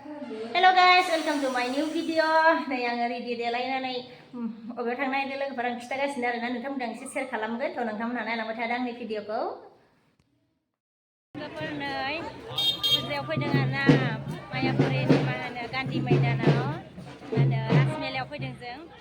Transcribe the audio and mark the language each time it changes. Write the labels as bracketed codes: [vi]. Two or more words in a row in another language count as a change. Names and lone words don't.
[en] Hello guys, welcome to my new video. [brx] Nay ang ready delaynaनै अबेयाव थांनाय लोगोफोर आं खिथागासिनो आरोना नोंथांमोनजों एसे शेयार खालामगोन थ' नोंथांमोनहा नायलांबाय थादो आंनि भिडिअखौ। लोगोफोर नै फुजायाव फैदों आरोना मायापुरिनि मा होनो गान्धी मैदानाव राजमेलायाव फैदों जों।